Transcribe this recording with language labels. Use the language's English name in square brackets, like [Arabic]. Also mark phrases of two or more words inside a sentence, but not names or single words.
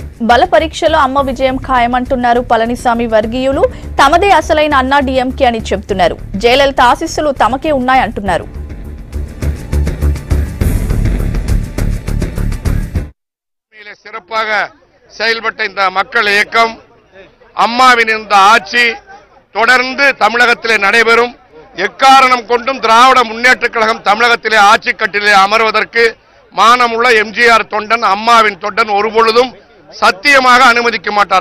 [Telugu] బల పరీక్షలో అమ్మ విజయం ఖాయమంటున్నారు పళనిస్వామి వర్గీయులు. తమదే అసలైన అన్నా డీఎంకే అని చెబుతున్నారు. జయలలిత ఆశీస్సులు తమకే ఉన్నాయంటున్నారు. [Tamil] சிறப்பாக செயல்பட்ட இந்த மக்கள் இயக்கம் அம்மாவின் இந்த ஆட்சி தொடர்ந்து தமிழகத்திலே நடைபெறும். எக்காரணம் கொண்டும் திராவிட முன்னேற்றக் கழகம் தமிழகத்திலே ஆட்சி கட்டிலே அமர்வதற்கு மானமுள்ள எம்ஜிஆர் தொண்டன் அம்மாவின் தொண்டன் ஒருபொழுதும் சத்தியமாக அனுமதிக்க மாட்டார்.